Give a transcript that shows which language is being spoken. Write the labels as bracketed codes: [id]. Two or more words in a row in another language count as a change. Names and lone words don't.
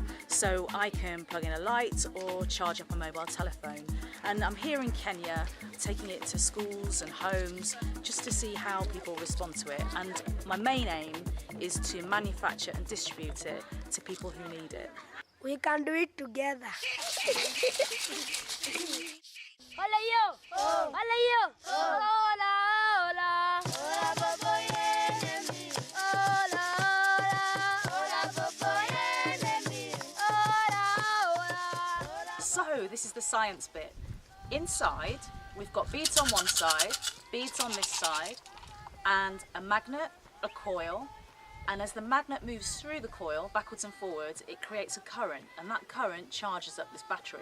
[en] So I can plug in a light or charge up a mobile telephone. And I'm here in Kenya, taking it to schools and homes just to see how people respond to it. And my main aim is to manufacture and distribute it to people who need it. We can do it together. Hola yo! Oh. Hola yo! Oh. Hola, hola! Hola, popoyene. Hola, hola! Hola, popoyene. Hola, hola! So this is the science bit. Inside, we've got beads on one side, beads on this side, and a magnet, a coil. And as the magnet moves through the coil, backwards and forwards, it creates a current, and that current charges up this battery.